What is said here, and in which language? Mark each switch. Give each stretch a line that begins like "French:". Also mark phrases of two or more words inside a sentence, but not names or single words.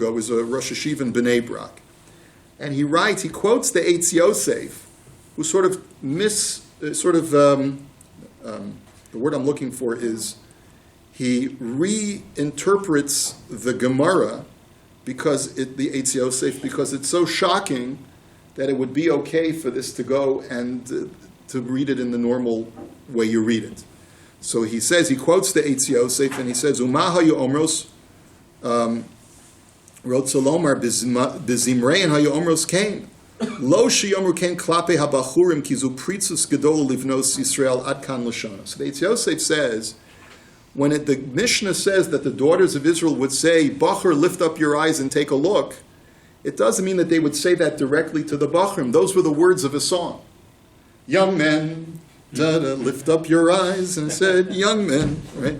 English: He was a
Hebrew: ראש ישיבה
English: in Bnei Brak. And he quotes the Eitz Yosef, who the word I'm looking for is, he reinterprets the Gemara the Eitz Yosef, because it's so shocking that it would be okay for this to go and to read it in the normal way you read it. So he quotes the Eitz Yosef, and he says,
Hebrew: ומה היו אומרות, רוצה לומר בזמרן היו אומרות כן. לא שיאמרו כן כלפי הבחורים כי זו פריצות גדולה לבנות ישראל עד כאן לשונו.
English: So the Eitz Yosef says, when the Mishnah says that the daughters of Israel would say, Bachur, lift up your eyes and take a look, it doesn't mean that they would say that directly to the Bachurim. Those were the words of a song. Young men, lift up your eyes, and it said, young men, right?